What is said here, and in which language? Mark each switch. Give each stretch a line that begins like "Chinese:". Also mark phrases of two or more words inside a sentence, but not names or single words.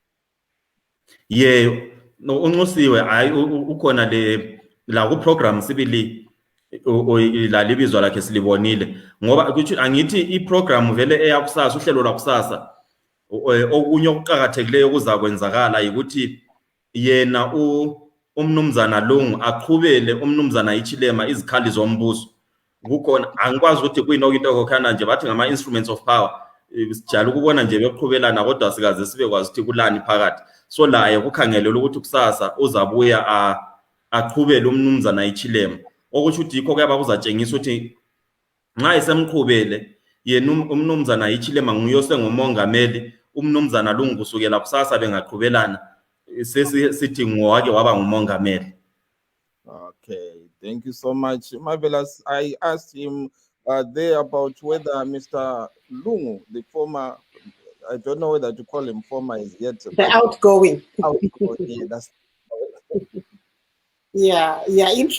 North Ndebele: no unxusiwe hayi ukhona la ku program sibili la libizwa lakhe silibonile ngoba kuthi angithi iprogram vele eyakusasa uhlelo lwakusasa okunye okuqhakathekileyo kuzakwenzakala ukuthi yena umnumzana Lungu aqhubele umnumzana Hichilema izikhali zombuso kukhona angikwazi ukuthi kuyinoko into kokhana nje bathi ngama
English: instruments of power
North Ndebele: sijala ukubona nje beqhubelana kodwa sikaze sibe kwazi ukuthi kulani phakathi so laye kukhangelele ukuthi kusasa uzabuya aqhubele umnumzana Hichilema okuthi ukuthi yikho kuyaba kuzatshengisa ukuthi nxa esemqhubele yena umnumzana Hichilema nguyose ngomongameli umnumzana Lungu kusukela kusasa bengaqhubelana sithi ngowake waba ngumongameli.
English: Okay, thank you so much. Marvelous. I asked him there about whether Mr. Lungu, the former, I don't know whether to call him former is yet. The outgoing. Yeah, that's yeah, interesting.